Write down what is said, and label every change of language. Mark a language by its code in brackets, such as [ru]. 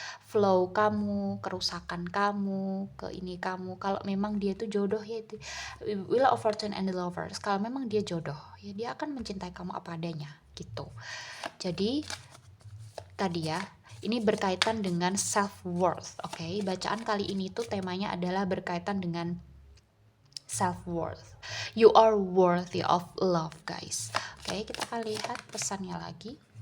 [id] Flow kamu, kerusakan kamu, ke ini kamu, kalau memang dia tuh jodoh ya, itu Wheel of Fortune and the Lovers, kalau memang dia jodoh ya dia akan mencintai kamu apa adanya gitu. Jadi tadi ya, ini berkaitan dengan self-worth, oke? Bacaan kali ini tuh temanya adalah berkaitan dengan self-worth. [en] You are worthy of love, guys. [id] Oke, kita akan lihat pesannya lagi.